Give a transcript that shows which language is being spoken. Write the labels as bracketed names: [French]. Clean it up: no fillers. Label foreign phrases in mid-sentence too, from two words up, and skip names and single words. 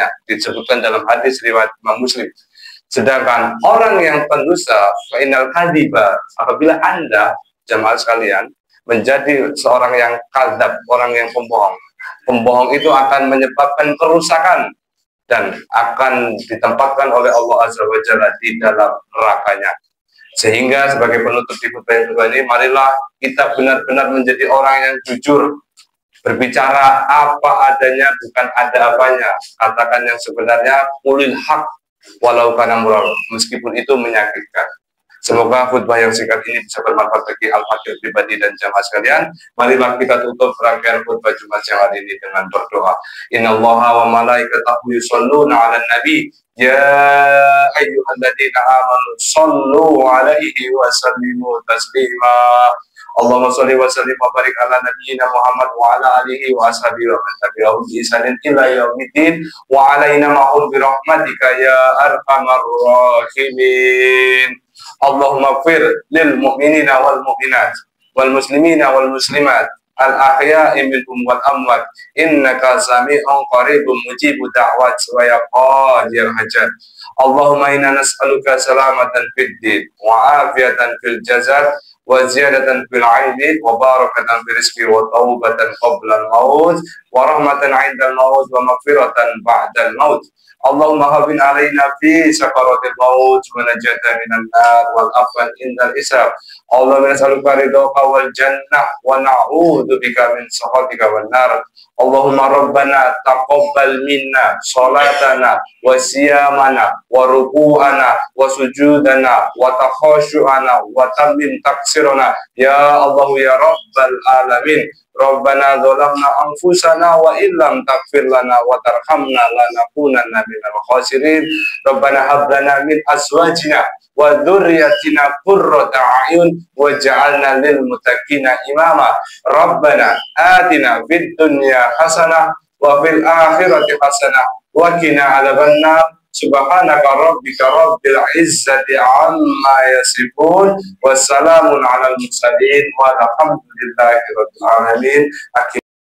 [Indonesian] Disebutkan dalam hadis riwayat Imam Muslim. Sedangkan orang yang pendusta, [Arabic] فإن الكاذب, [Indonesian] apabila Anda, jamaah sekalian, menjadi seorang yang kadzab, orang yang pembohong, pembohong itu akan menyebabkan kerusakan dan akan ditempatkan oleh Allah [Arabic] عز وجل [Indonesian] di dalam nerakanya. Sehingga sebagai penutup di khutbah yang kedua ini, marilah kita benar-benar menjadi orang yang jujur, berbicara apa adanya, bukan ada apanya. Katakan yang sebenarnya, [Arabic] قل الحق ولو كان مرا, [Indonesian] meskipun itu menyakitkan. Semoga khutbah yang singkat ini bisa bermanfaat bagi al-fakir pribadi dan jamaah sekalian. Marilah kita tutup rangkaian khutbah Jumat yang hari ini dengan berdoa. [Arabic] إن الله وملائكته يصلون على النبي يا أيها الذين آمنوا صلوا عليه وسلموا تسليما. اللهم صل وسلم وبارك على نبينا محمد وعلى آله وأصحابه ومن تبعهم بإحسان إلى يوم الدين وعلينا معهم برحمتك يا أرحم الراحمين. اللهم اغفر للمؤمنين والمؤمنات والمسلمين والمسلمات الأحياء منهم والأموات إنك سميع قريب مجيب الدعوات ويا قاضي الحاجات. اللهم إنا نسألك سلامة في الدين وعافية في الجسد وزيادة في العلم وبركة في الرزق وتوبة قبل الموت ورحمة عند الموت ومغفرة بعد الموت. اللهم هون علينا في سكرات الموت ونجاة من النار والعفو عند الحساب. اللهم نسألك رضاك والجنة ونعوذ بك من سخطك والنار. اللهم ربنا تقبل منا صلاتنا وصيامنا وركوعنا وسجودنا وتخشعنا وتمم تقصيرنا يا الله يا رب العالمين. ربنا ظلمنا أنفسنا وإن لم تغفر لنا وترحمنا لنكونن من الخاسرين. ربنا هب لنا من أزواجنا وذرياتنا قرة أعين واجعلنا للمتقين إماما. ربنا آتنا في الدنيا حسنة وفي الآخرة حسنة وقنا عذاب النار. سبحانك ربك رب العزة عما يصفون وسلام على المرسلين والحمد لله رب العالمين.